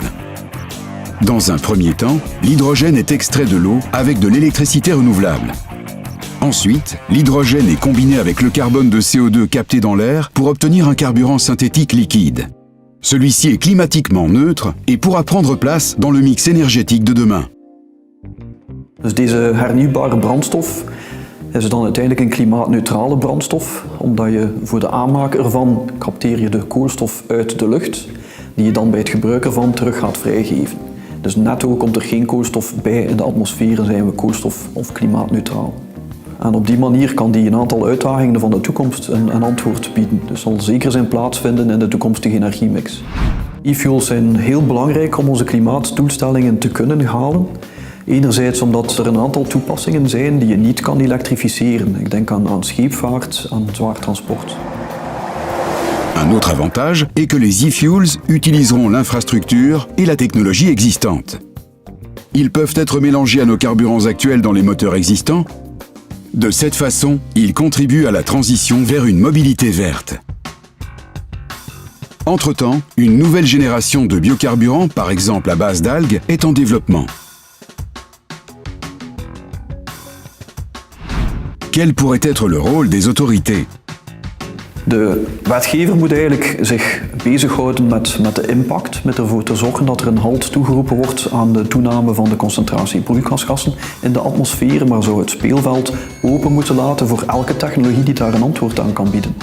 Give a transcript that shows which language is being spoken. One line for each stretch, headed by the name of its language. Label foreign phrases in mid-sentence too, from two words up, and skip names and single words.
French: Dans un premier temps, l'hydrogène est extrait de l'eau avec de l'électricité renouvelable. Ensuite, l'hydrogène est combiné avec le carbone de CO2 capté dans l'air pour obtenir un carburant synthétique liquide. Celui-ci est climatiquement neutre et pourra prendre place dans le mix énergétique de demain.
Dutch: Dus deze hernieuwbare brandstof is dan uiteindelijk een klimaatneutrale brandstof, omdat je voor de aanmaak ervan capteer je de koolstof uit de lucht, die je dan bij het gebruik ervan terug gaat vrijgeven. Dus netto komt er geen koolstof bij in de atmosfeer en zijn we koolstof- of klimaatneutraal. En op die manier kan die een aantal uitdagingen van de toekomst een antwoord bieden. Dus zal zeker zijn plaatsvinden in de toekomstige energiemix. E-fuels zijn heel belangrijk om onze klimaatdoelstellingen te kunnen halen. Enerzijds omdat er een aantal toepassingen zijn die je niet kan elektrificeren. Ik denk aan scheepvaart, aan zwaar transport.
French: Un autre avantage est que les e-fuels utiliseront l'infrastructure et la technologie existante. Ils peuvent être mélangés à nos carburants actuels dans les moteurs existants. De cette façon, ils contribuent à la transition vers une mobilité verte. Entre-temps, une nouvelle génération de biocarburants, par exemple à base d'algues, est en développement. Quel pourrait être le rôle des autorités?
Dutch: De wetgever moet eigenlijk zich bezighouden met de impact, met ervoor te zorgen dat er een halt toegeroepen wordt aan de toename van de concentratie broeikasgassen in de atmosfeer, maar zou het speelveld open moeten laten voor elke technologie die daar een antwoord aan kan bieden.